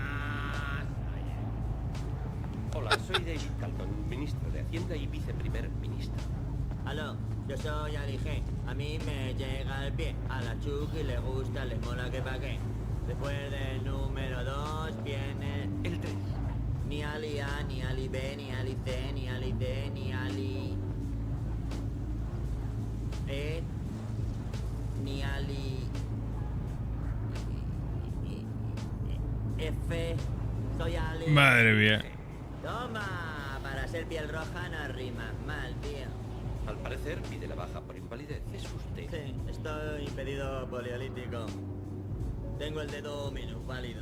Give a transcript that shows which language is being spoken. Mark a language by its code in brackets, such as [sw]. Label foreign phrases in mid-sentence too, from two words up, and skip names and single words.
[es] Hola, soy David Calton, ministro de Hacienda y viceprimer ministro. Aló, yo soy Ali G. A mí me llega el pie. A la Chucky le gusta, le mola que pa' qué. Después del número 2 viene el 3. Ni Ali A, ni Ali B, ni Ali C, ni Ali D, ni Ali E, ni Ali F. Soy Ali. Madre mía. Toma, para ser piel roja no rima mal, tío. Al parecer pide la baja por invalidez. ¿Es usted? Sí, estoy impedido poliolítico. Tengo el dedo minusválido.